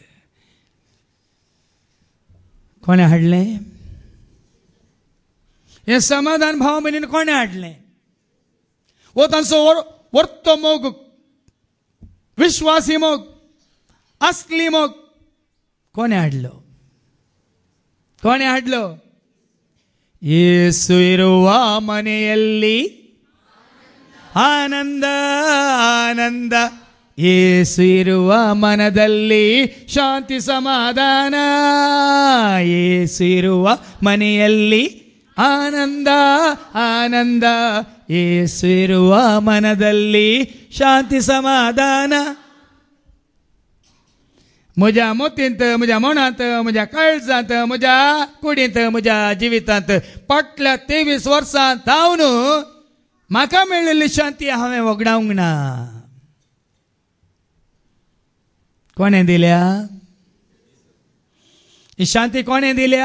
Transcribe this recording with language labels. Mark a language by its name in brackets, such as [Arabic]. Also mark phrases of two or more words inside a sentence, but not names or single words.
[Konkani] कोणे हाडलें हें समाधान? भाव भयणीन कोणे हाडलें? वो तांचो वर्तो मोग, विश्वासी मोग, असली मोग कोणे हाडलो? कोणे हाडलो? [Kannada] ಯೇಸು ಇರುವ ಮನೆಯಲ್ಲಿ ಆನಂದ ಆನಂದ, ಯೇಸು ಇರುವ ಮನದಲ್ಲಿ ಶಾಂತಿ ಸಮಾಧಾನ. ಯೇಸು ಇರುವ ಮನೆಯಲ್ಲಿ ಆನಂದ ಆನಂದ, ಯೇಸು ಇರುವ ಮನದಲ್ಲಿ ಶಾಂತಿ ಸಮಾಧಾನ. [Konkani] म्हज्या मोतींत, म्हज्या मनांत, म्हज्या काळजांत, म्हज्या कुडींत, म्हज्या जिवितांत फाटल्या 23 वर्सांत हांव म्हाका मेळिल्ली शांती हांवें वगडावंक ना. कोणें दिल्या ही शांती? कोणें दिल्या?